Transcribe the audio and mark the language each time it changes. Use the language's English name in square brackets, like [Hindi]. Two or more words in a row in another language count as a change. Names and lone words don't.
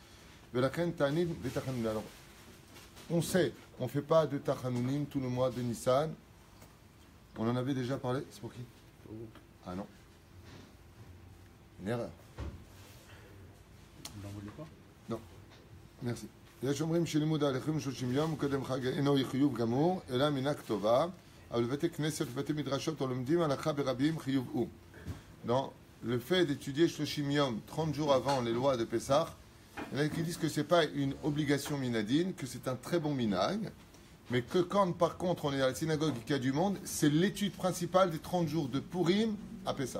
[French] Alors, on sait, on ne fait pas de Tachanunim tout le mois de Nissan. On en avait déjà parlé. C'est pour qui? Ah non. Une erreur. Vous n'en voulez pas? Non. Merci. [Hebrew] יש אומרים שלימוד ההלכים 30 יום, קודם חג אינו חיוב גמור, אלא מינה כתובה, אבל בבתי כנסת ובתי מדרשות הלומדים הלכה ברבים חיוב הוא. [French] Dans le fait d'étudier 30 yom, 30 jours avant les lois de Pessah, il y en a qui disent que ce n'est pas une obligation minadine, que c'est un très bon minag, mais que quand, par contre, on est à la synagogue qui a du monde, c'est l'étude principale des 30 jours de Purim à Pessah.